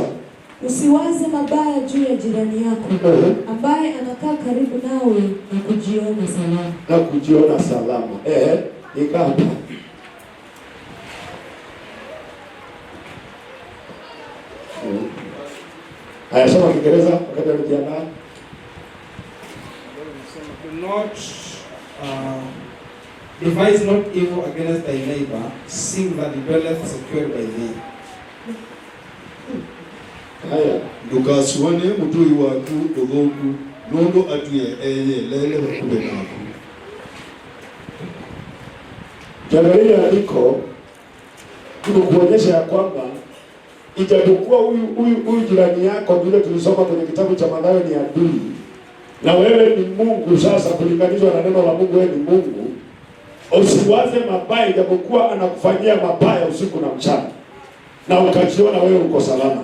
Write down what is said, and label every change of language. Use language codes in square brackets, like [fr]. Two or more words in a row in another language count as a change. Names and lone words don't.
[sw] Usiwaze mabaya juu ya jirani yako ambaye anakaa karibu nawe na kujiona salama. Ikawa haya, soma Kiingereza wakati anajiandaa. [en] Do not devise not evil against thy neighbor, seeing that he dwelleth secured by thee. [sw] Haya, [kam] ndukasuane mutui waku uthuku nundu atuye lele bakube naku. [sw] Kiangalia andiko kuonyesha ya kwamba ijapokuwa huyu jirani yako vile tulisoma kwenye kitabu cha Mathayo ni adui, na wewe ni Mungu. Sasa kulinganishwa na neno la Mungu, wewe ni Mungu. Usiwaze mabaya ijapokuwa anakufanyia mabaya usiku na mchana, na ukajiona wewe uko salama.